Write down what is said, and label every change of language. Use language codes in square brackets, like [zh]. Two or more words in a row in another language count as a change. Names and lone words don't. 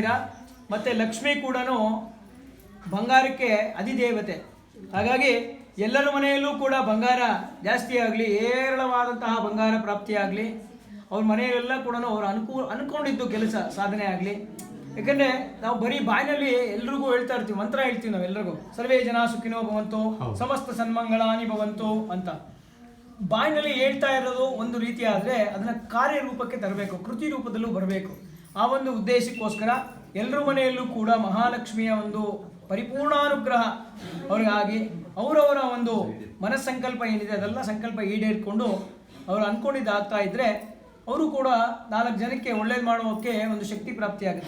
[kn] ಮತ್ತು ಲಕ್ಷ್ಮಿ ಕೂಡ ಬಂಗಾರಕ್ಕೆ ಅಧಿದೇವತೆ. ಹಾಗಾಗಿ ಎಲ್ಲರ ಮನೆಯಲ್ಲೂ ಕೂಡ ಬಂಗಾರ ಜಾಸ್ತಿ ಆಗಲಿ, ಹೇರಳವಾದಂತಹ ಬಂಗಾರ ಪ್ರಾಪ್ತಿಯಾಗಲಿ, ಅವ್ರ ಮನೆಯಲ್ಲೆಲ್ಲ ಕೂಡ ಅವ್ರು ಅನ್ಕೊಂಡಿದ್ದು ಕೆಲಸ ಸಾಧನೆ ಆಗಲಿ. ಯಾಕಂದರೆ ನಾವು ಬರೀ ಬಾಯಿನಲ್ಲಿ ಎಲ್ರಿಗೂ ಹೇಳ್ತಾ ಇರ್ತೀವಿ, ಮಂತ್ರ ಹೇಳ್ತೀವಿ ನಾವು ಎಲ್ರಿಗೂ, [sa] ಸರ್ವೇ ಜನ ಸುಖಿನೋ ಭವಂತು, ಸಮಸ್ತ ಸನ್ಮಂಗಳಾನಿ ಭವಂತು [kn] ಅಂತ. ಬಾಯಿನಲ್ಲಿ ಹೇಳ್ತಾ ಇರೋದು ಒಂದು ರೀತಿ ಆದರೆ ಅದನ್ನು ಕಾರ್ಯರೂಪಕ್ಕೆ ತರಬೇಕು, ಕೃತಿ ರೂಪದಲ್ಲೂ ಬರಬೇಕು. ಆ ಒಂದು ಉದ್ದೇಶಕ್ಕೋಸ್ಕರ ಎಲ್ಲರ ಮನೆಯಲ್ಲೂ ಕೂಡ ಮಹಾಲಕ್ಷ್ಮಿಯ ಒಂದು ಪರಿಪೂರ್ಣಾನುಗ್ರಹ ಅವ್ರಿಗಾಗಿ ಅವರವರ ಒಂದು ಮನಸ್ಸಂಕಲ್ಪ ಏನಿದೆ ಅದೆಲ್ಲ ಸಂಕಲ್ಪ ಈಡೇರಿಕೊಂಡು ಅವರು ಅಂದ್ಕೊಂಡಿದ್ದಾಗ್ತಾ ಇದ್ದರೆ ಅವರು ಕೂಡ 4 ಜನಕ್ಕೆ ಒಳ್ಳೇದು ಮಾಡೋಕ್ಕೆ ಒಂದು ಶಕ್ತಿ ಪ್ರಾಪ್ತಿಯಾಗುತ್ತೆ.